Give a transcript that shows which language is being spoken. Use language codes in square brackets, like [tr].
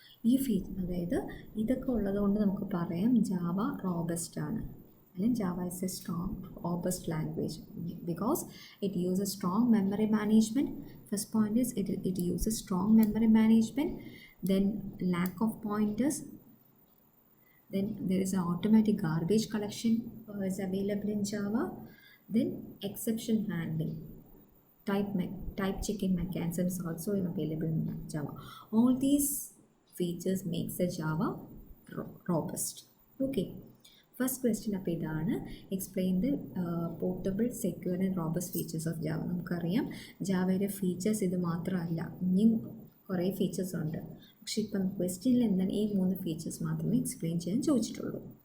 [ml] ഈ അതായത് ഇതൊക്കെ ഉള്ളതുകൊണ്ട് നമുക്ക് പറയാം ജാവ റോബസ്റ്റ് ആണ്, അല്ലെങ്കിൽ [en] Java is a strong robust language because it uses strong memory management. First point is it uses strong memory management, then lack of pointers. Then there is an automatic garbage collection is available in Java. Then exception handling, type checking mechanisms also available in Java. All these features makes the Java robust. Okay. First question [ml] അപ്പോൾ ഇതാണ്, [en] Explain the portable secure and robust features of Java. [ml] നമുക്കറിയാം ജാവയുടെ features ഇത് മാത്രമല്ല, ഇനിയും കുറേ features ഉണ്ട്. പക്ഷേ ഇപ്പം ക്വസ്റ്റ്യനിൽ എന്താണ് ഈ 3 ഫീച്ചേഴ്സ് മാത്രമേ എക്സ്പ്ലെയിൻ ചെയ്യാൻ ചോദിച്ചിട്ടുള്ളൂ.